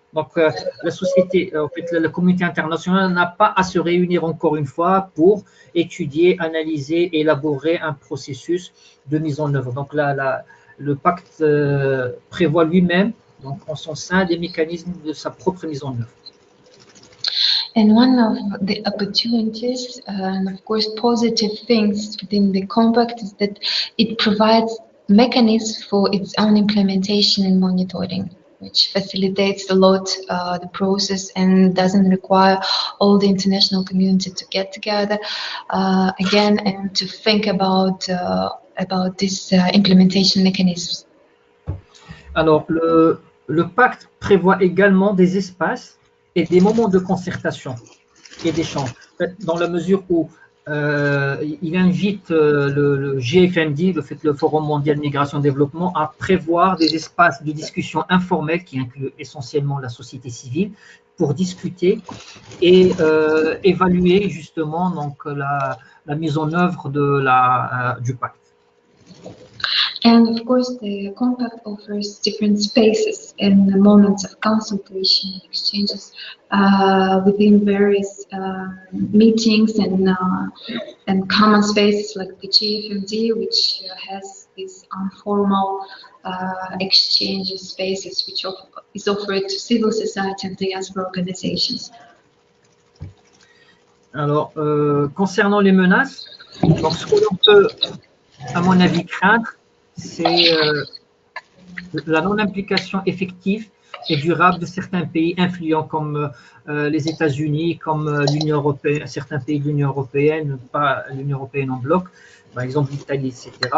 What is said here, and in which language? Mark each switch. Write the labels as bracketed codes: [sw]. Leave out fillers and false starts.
[fr] Donc, la société, en fait, la communauté internationale n'a pas à se réunir encore une fois pour étudier, analyser, élaborer un processus de mise en œuvre. Donc, le pacte prévoit lui-même, donc en son sein, des mécanismes de sa propre mise en œuvre. [en] And one of the opportunities, and of course positive things within the compact, is that it provides mechanisms for its own implementation and monitoring, which facilitates a lot the process and doesn't require all the international community to get together again and to think about these implementation mechanisms. [fr] Alors, le pacte prévoit également des espaces et des moments de concertation et d'échange, dans la mesure où il invite le GFMD, le Forum mondial migration développement, à prévoir des espaces de discussion informels qui incluent essentiellement la société civile pour discuter et évaluer justement donc la mise en œuvre du pacte. [en] And of course, the compact offers different spaces and moments of consultation and exchanges within various meetings and common spaces like the GFMD, which has these informal exchange spaces, which is offered to civil society and diaspora organizations. [fr] Alors, concernant les menaces, donc ce que l'on peut, à mon avis, craindre, c'est la non-implication effective et durable de certains pays influents comme les États-Unis, comme l'Union européenne, certains pays de l'Union européenne, pas l'Union européenne en bloc, par exemple l'Italie, etc.